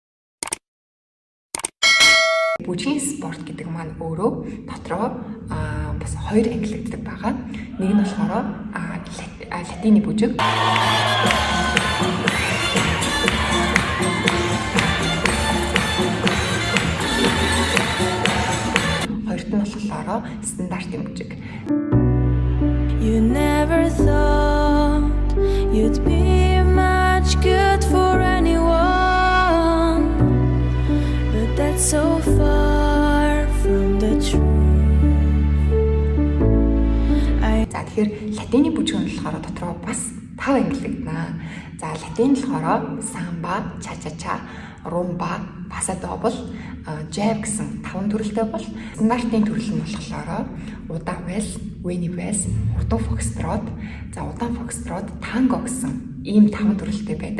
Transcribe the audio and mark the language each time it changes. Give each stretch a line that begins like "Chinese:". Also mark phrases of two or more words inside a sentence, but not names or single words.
Mongolian: Бүжгийн спорт гэдэг маань өөрөө дотроо бас хоёр ангиллагддаг байгаа. Нэг нь болохоор латины бүжиг. Хоёрт нь болохоор стандартын бүжиг.
English: You never thought you'd be much good for anyone, but that's so far from the truth.
Mongolian: За тэгэхээр латины бүжиг нь болохоор дотроо бас 5 ангиллагдана. За латин болохоор самба, ча-ча-ча, румба, пасадобл, жав гэсэн 5 төрөлтэй бол стандартын төрөл нь болохоор удаан вальс, вэни вальс, урдан фокстрот, за удаан фокстрот, танго гэсэн ийм 5 төрөлтэй байдаг.